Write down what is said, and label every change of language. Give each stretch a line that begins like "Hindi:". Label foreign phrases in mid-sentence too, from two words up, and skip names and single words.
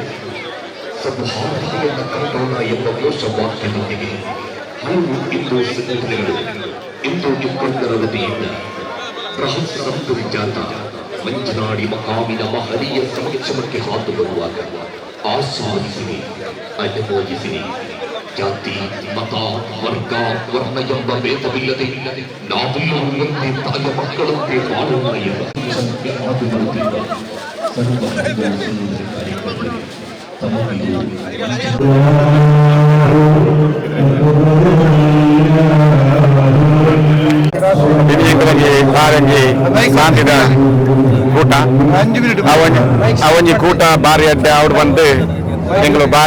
Kannada: ಸೌಹಾರ್ದತೆಯನ್ನು ಕಟ್ಟೋಣ ಎಂಬ ಘೋಷವಾಕ್ಯದೊಂದಿಗೆ ಹಲವು ಹಿಂದೂ ಸಂಘಟನೆಗಳು ಹಿಂದೂ ಮುಖಂಡರ ವತಿಯಿಂದ ಬೃಹತ್ ಸಂತುರಿ ಜಾಥಾ ಮಂಜನಾಡಿ ಮಕಾಮಿನ ಮಹನೀಯ ಸಮಕ್ಷಮಕ್ಕೆ ಹಾದು ಬರುವಾಗ ಆಸ್ವಾದಿಸಿರಿ, ಅನುಮೋದಿಸಿರಿ. ಜಾತಿ, ಮತ, ವರ್ಗ, ವರ್ಣ ಎಂಬ ಭೇದವಿಲ್ಲದೆ ನಾವೆಲ್ಲರೂ ಒಂದೇ ತಾಯಿಯ ಮಕ್ಕಳಂತೆ ಬಾಳೋಣ ಎಂಬ ಹಾದು ಬರುತ್ತಿರುವ ಸರ್ವ ಕಾರ್ಯಕ್ರಮದಲ್ಲಿ ತಮಗಿದು
Tulu: ಶಾಂತಿದ ಕೂಟ ಅವೊಂಜಿ ಕೂಟ ಬಾರಿ ಎಡ್ಡೆ ಅವ್ರು ಬಂದು ಎಂಗ್ಲು ಬಾರಿ